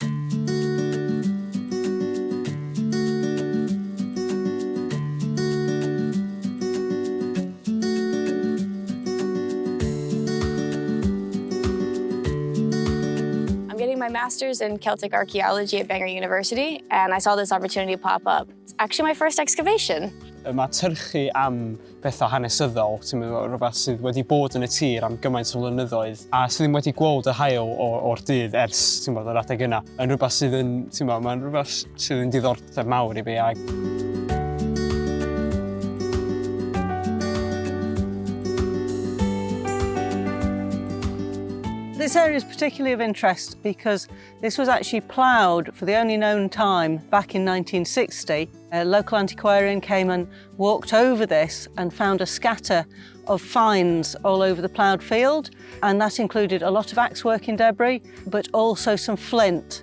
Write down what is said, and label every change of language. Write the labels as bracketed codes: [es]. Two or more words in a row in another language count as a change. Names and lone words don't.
[en] I'm getting my master's in Celtic archaeology at Bangor University, and I saw this opportunity pop up. It's actually my first excavation. [cy] Mae tyrchu am bethau hanesyddol, rhywbeth sydd wedi bod yn y tir am gymaint o flynyddoedd, a sydd ddim wedi gweld y haul o'r dydd ers yr adeg yna. Yn rhywbeth sydd yn, mae'n rhywbeth sydd yn diddordeb mawr I fi. [en] This area is particularly of interest because this was actually ploughed for the only known time back in 1960. A local antiquarian came and walked over this and found a scatter of finds all over the ploughed field, and that included a lot of axe-working debris, but also some flint.